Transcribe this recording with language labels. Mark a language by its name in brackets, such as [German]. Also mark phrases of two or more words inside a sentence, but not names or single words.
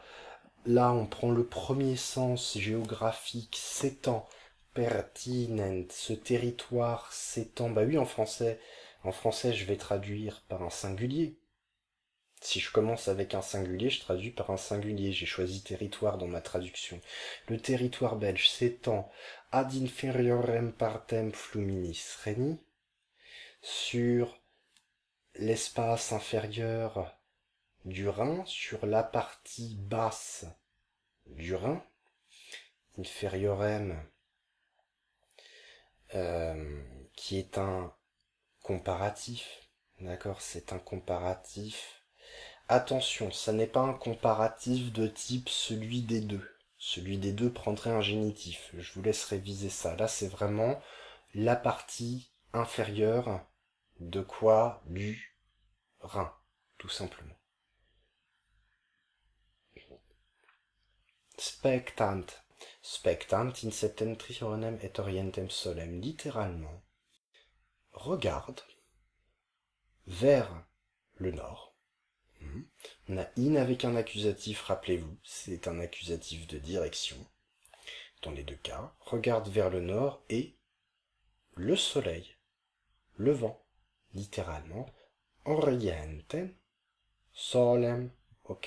[French] Là, on prend le premier sens géographique, s'étend. Pertinent, ce territoire s'étend. Bah oui, en français, je vais traduire par un singulier. Si je commence avec un singulier, je traduis par un singulier. J'ai choisi territoire dans ma traduction. Le territoire belge s'étend [Latin] ad inferiorem partem fluminis reni, [French] sur l'espace inférieur du Rhin, sur la partie basse du Rhin, inferiorem, qui est un comparatif, D'accord, c'est un comparatif. Attention, ça n'est pas un comparatif de type celui des deux. Celui des deux prendrait un génitif. Je vous laisse réviser ça. Là, c'est vraiment la partie inférieure de quoi? Du rein, tout simplement. Spectant. [Latin] Spectant in septentrionem et orientem solem. [French] Littéralement, regarde vers le nord. On a in avec un accusatif, rappelez-vous, c'est un accusatif de direction. Dans les deux cas, regarde vers le nord et le soleil, le vent, littéralement, [Latin] orientem solem, [French] ok?